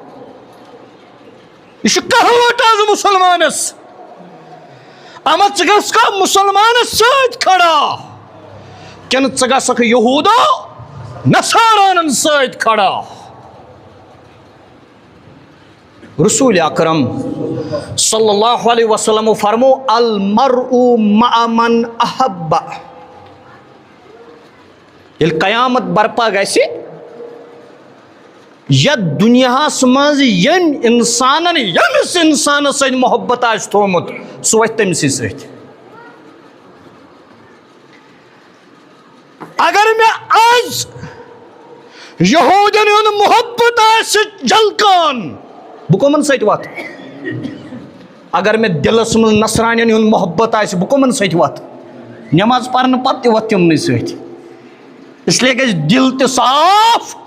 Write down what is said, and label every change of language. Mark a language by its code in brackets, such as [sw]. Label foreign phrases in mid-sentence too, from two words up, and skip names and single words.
[ks] یہ کہاوت آز مسلمانس اما ژٕ گژھکھا مسلمانس سۭتۍ کھڑا کِنہٕ ژٕ گژھکھ یہوٗدو نصارانن سۭتۍ کھڑا رسول اکرم [ar] صلی اللہ علیہ وسلم [ks] فرمو [ar] المرء مع من احب [ks] ییٚلہِ قیامت برپا گژھِ یتھ دُنیاہس منٛز ییٚمۍ انسانن ییٚمِس انسانس سۭتۍ محبت آسہِ تھومُت سُہ وتھِ تٔمسٕے سۭتۍ اگر مےٚ آز یہوٗدین ہُنٛد محبت آسہِ جلکان بہٕ کٕمن سۭتۍ وتھٕ اگر مےٚ دلس منٛز نصرانین ہُنٛد محبت آسہِ بہٕ کٕمن سۭتۍ وتھٕ نٮ۪ماز پرنہٕ پتہٕ تہِ وتھٕ تِمنٕے سۭتۍ اسلیے گژھِ دل تہِ صاف